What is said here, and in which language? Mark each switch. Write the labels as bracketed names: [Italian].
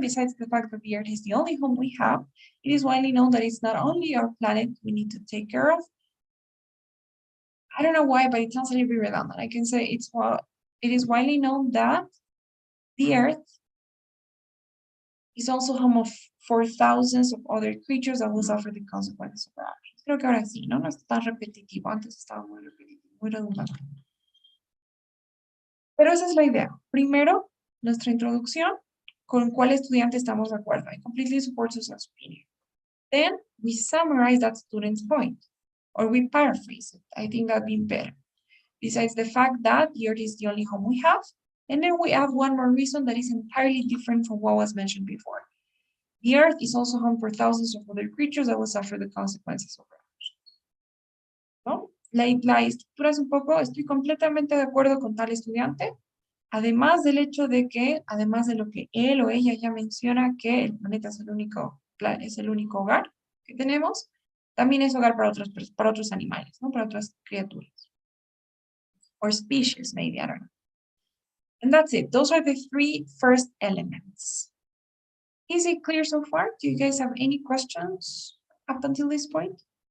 [English] Besides the fact that the Earth is the only home we have, it is widely known that it's not only our planet we need to take care of, I don't know why, but it sounds a little bit redundant. I can say it is widely known that the Earth is also home for thousands of other creatures that will suffer the consequences of our actions. [Spanish] Creo que ahora sí, ¿no? No es tan repetitivo. Antes estaba muy repetitivo, muy redundante. Pero esa es la idea. Primero, nuestra introducción, con cuál estudiante estamos de acuerdo. [English] I completely support Susan's opinion. Then we summarize that student's point, or we paraphrase it. I think that'd be better. Besides the fact that the Earth is the only home we have, and then we add one more reason that is entirely different from what was mentioned before. The Earth is also home for thousands of other creatures that will suffer the consequences of our actions. [Spanish] ¿No? La estructura es un poco, estoy completamente de acuerdo con tal estudiante, además del hecho de que, además de lo que él o ella ya menciona, que el planeta es el único hogar que tenemos, también es hogar para otros animales, ¿no? Para otras criaturas. [English] Or species, maybe, I don't know. And that's it. Those are the three first elements. Is it clear so far? Do you guys have any questions up until this point?